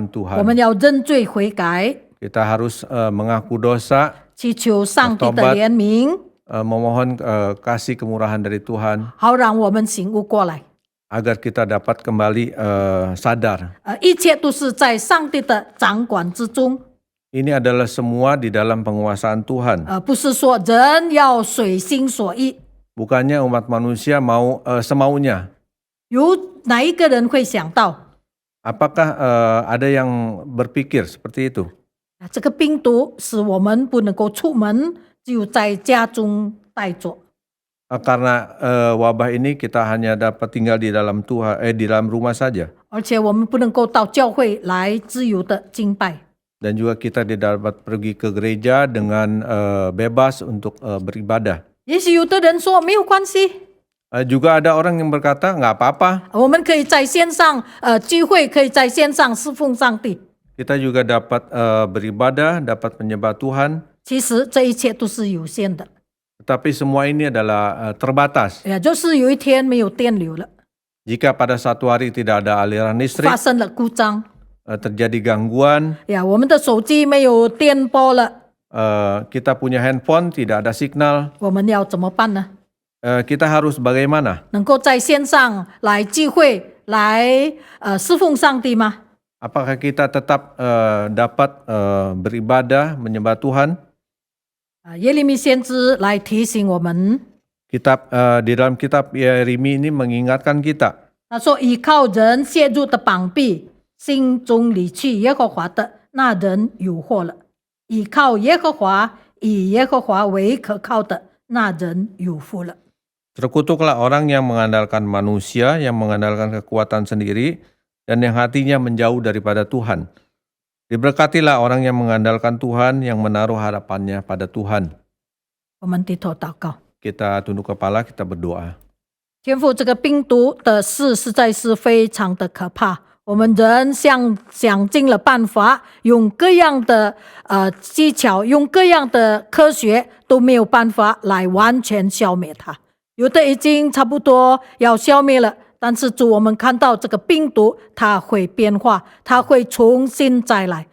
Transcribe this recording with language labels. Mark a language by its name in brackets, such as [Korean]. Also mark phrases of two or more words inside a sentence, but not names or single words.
[Chinese] 我 [Indonesian] Tuhan. [Chinese] 们要认罪悔改， [Indonesian] Kita harus mengaku dosa, [Chinese] 祈求上帝的怜悯， [Indonesian] memohon kasih kemurahan dari Tuhan [Chinese] 好让我们醒悟过来。 [Indonesian] agar kita dapat kembali sadar. [Chinese] 一切都是在上帝的掌管之中， [Indonesian] Ini adalah semua di dalam penguasaan Tuhan. [Chinese] 不是说人要随心所欲。 [Indonesian] Bukannya umat manusia mau semaunya. [Chinese] 有哪一个人会想到， [Indonesian] Apakah ada yang berpikir seperti itu? [Chinese] 这个病毒使我们不能够出门，只有在家中待着。 [Indonesian] Karena wabah ini kita hanya dapat tinggal di dalam di dalam rumah saja. [Chinese] 而且我们不能够到教会来自由的敬拜， [Indonesian] Dan juga kita tidak dapat pergi ke gereja dengan bebas untuk beribadah. [Chinese] 也许有的人说没有关系， [Indonesian] Juga ada orang yang berkata nggak apa-apa. [Chinese] 我们可以在线上聚会，可以在线上侍奉上帝。 [Indonesian] Kita juga dapat beribadah, dapat menyembah Tuhan. [Chinese] 其实这一切都是有限的， [Indonesian] Tetapi semua ini adalah terbatas. [Chinese] 也就是有一天没有电流了， [Indonesian] Jika pada suatu hari tidak ada aliran listrik, [Chinese] 发生了故障， [Indonesian] terjadi gangguan, [Chinese] 我们的手机没有电波了， [Indonesian] kita punya handphone tidak ada signal, [Chinese] 我们要怎么办呢？ [Indonesian] kita harus bagaimana? [Chinese] 能够在线上来聚会，来侍奉上帝吗？ [Indonesian] Apakah kita tetap dapat beribadah, menyembah Tuhan? [Chinese] 耶利米先知来提醒我们， [Indonesian] Di dalam kitab Yeremia ini mengingatkan kita. [Chinese] 他说：“倚靠人陷入的绑臂，心中离去耶和华的那人有祸了；倚靠耶和华，以耶和华为可靠的那人有福了。” [Indonesian] Terkutuklah orang yang mengandalkan manusia, yang mengandalkan kekuatan sendiri, dan yang hatinya menjauh daripada Tuhan. Diberkatilah orang yang mengandalkan Tuhan, yang menaruh harapannya pada Tuhan. [Chinese] 我们低头祷告， [Indonesian] Kita tunduk kepala, kita berdoa. [Chinese] 天父，这个病毒的事实在是非常的可怕。我们人想尽了办法，用各样的技巧，用各样的科学，都没有办法来完全消灭它。有的已经差不多要消灭了，但是主，我们看到这个病毒它会变化，它会重新再来。